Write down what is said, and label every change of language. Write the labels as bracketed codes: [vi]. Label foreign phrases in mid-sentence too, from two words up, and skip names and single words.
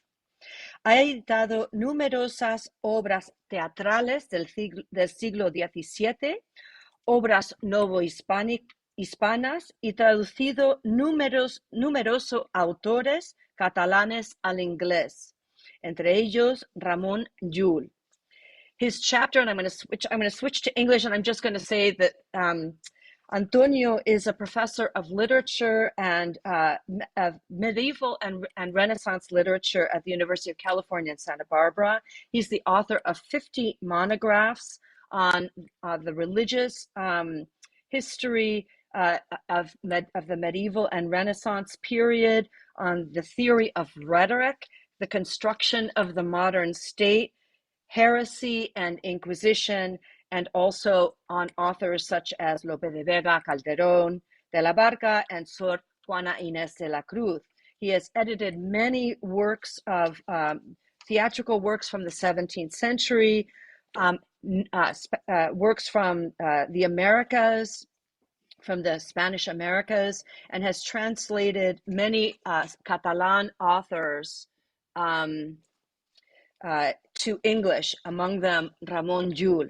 [es] Ha editado numerosas obras teatrales del siglo XVII, obras novohispanas y traducido numerosos autores catalanes al inglés, entre ellos Ramon Llull. [en] His chapter, and I'm going to switch to English, and I'm just going to say that Antonio is a professor of literature and of medieval and Renaissance literature at the University of California in Santa Barbara. He's the author of 50 monographs on the religious history of the medieval and Renaissance period, on the theory of rhetoric, the construction of the modern state, heresy and Inquisition, and also on authors such as Lope de Vega, Calderón de la Barca, and Sor Juana Inés de la Cruz. He has edited many works of theatrical works from the 17th century, works from the Americas, from the Spanish Americas, and has translated many Catalan authors to English, among them Ramon Llull.